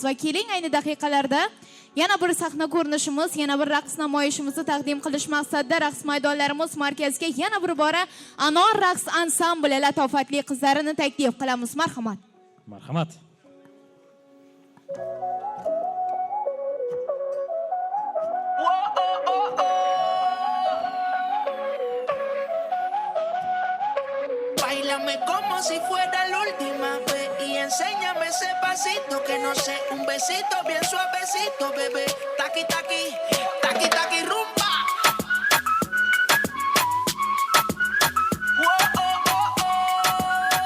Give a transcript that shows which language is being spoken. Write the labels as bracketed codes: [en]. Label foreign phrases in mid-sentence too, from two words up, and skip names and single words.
[uz] Va keling, ayni daqiqalarda yana bir sahna ko'rinishimiz, yana bir raqs namoyishimizni taqdim qilish maqsadida raqs maydonlarimiz markaziga yana bir bora Anor raqs ansambli latofatli qizlarini taklif qilamiz. Marhamat. Marhamat. [es] Báilame como si fuera la última vez y enséñame ese pasito que no sé, un besito bien suavecito, bebé. Taqui taqui, taqui taqui rumba. Oh, oh, oh, oh.